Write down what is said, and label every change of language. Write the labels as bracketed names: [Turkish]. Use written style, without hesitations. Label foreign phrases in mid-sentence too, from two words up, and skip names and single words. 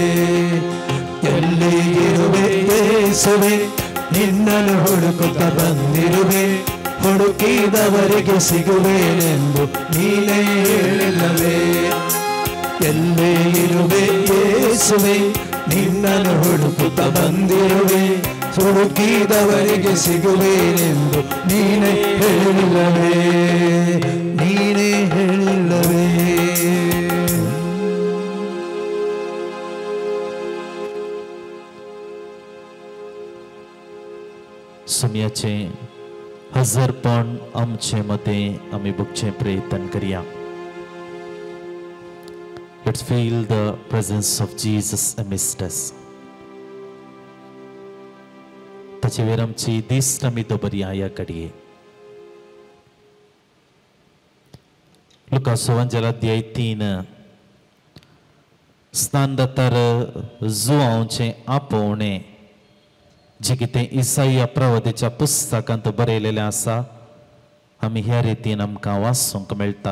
[Kannada] ಎಲ್ಲಿ ಇರುವೆ ಯೇಸುವೆ ನಿನ್ನನ್ನು ಹುಡುಕುತ್ತ ಬಂದಿರುವೆ ಹುಡುಕಿದವರಿಗೆ ಸಿಗುವೇನೆಂದು ನೀನೇ ಹೇಳಿಲ್ಲವೇ ಎಲ್ಲೇ ಇರುವೆ ಯೇಸುವೆ ನಿನ್ನನ್ನು ಹುಡುಕುತ್ತ ಬಂದಿರುವೆ ಹುಡುಕಿದವರಿಗೆ ಸಿಗುವೇನೆಂದು ನೀನೇ ಹೇಳಿಲ್ಲವೇ ನೀನೇ ಹೇಳಿಲ್ಲವೇ [Konkani] सुमयाचे हजरपण आमचे मध्ये आम्ही बघचे प्रयत्न करूया. [English] Let's feel the presence of Jesus amidst us. [Konkani] ताचे वेर आमची दिस्ट आमी दवरया ह्या घडये. लुकास एवांजेल अध्याय 3 स्नानदातार जुआंचे आपोवणे जे कितें इसाया प्रवादीच्या पुस्तकांत बरयलेलें आसा आमी ह्या रितीन आमकां वाचूंक मेळटा.